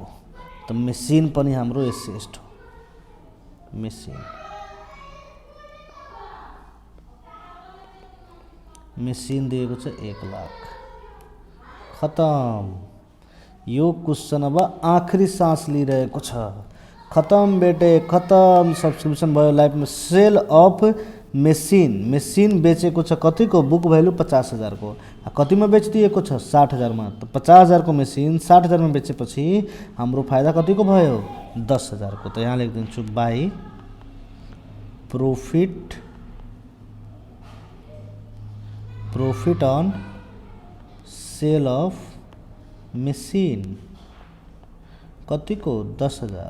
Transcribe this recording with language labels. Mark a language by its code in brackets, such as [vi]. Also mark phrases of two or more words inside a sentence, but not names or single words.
[ne] त मेसिन पनि हाम्रो एसेट हो। मेसिन, मेसिन दिएको छ 1 लाख खत्म। यो क्वेश्चन अब आखिरी सास लिइरहेको छ। [hi] खत्म बेटे खत्म, [ne] सब्सक्रिप्सन भयो लाइफमा। [en] sale of machine, [ne] मेसिन बेचेको छ कतिको, [en] book value [ne] 50,000 को, कतिमा बेचिदिएको छ 60,000 मा। त 50,000 को मेसिन 60,000 मा बेचेपछि हाम्रो फाइदा कतिको भयो 10,000 को। त यहाँ लेखिदिन्छु [en] by profit on sale of machine [ne] कतिको 10,000।